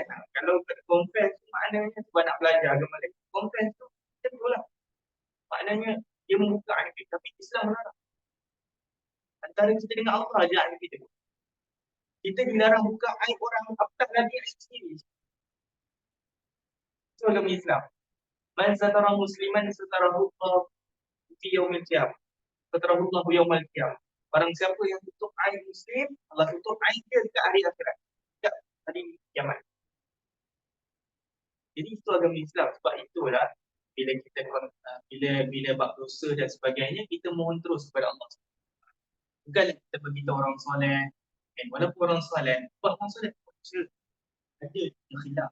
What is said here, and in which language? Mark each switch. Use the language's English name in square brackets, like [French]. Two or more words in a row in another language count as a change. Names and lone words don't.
[Malay] Kalau confess maknanya sebab nak belajar agama lain. Confess tu, kita tahu lah. Maknanya dia membuka aib, tapi Islam melarang. Antara kita dengan Allah aja aib kita. Kita dilarang buka aib orang, apatah lagi aib sendiri. Itu agama Islam. [Arabic] من ستر مسلما ستره الله في يوم القيامة. ستره الله يوم القيامة. [Malay] Barang siapa yang tutup aib muslim, Allah tutup aib dia dekat hari akhirat. Dekat hari kiamat. Jadi itu agama Islam. Sebab itulah bila kita bila bab dosa dan sebagainya, kita mohon terus kepada Allah. Bukanlah kita beritahu orang soleh. Walaupun orang soleh, buat orang soleh ada yang khilaf.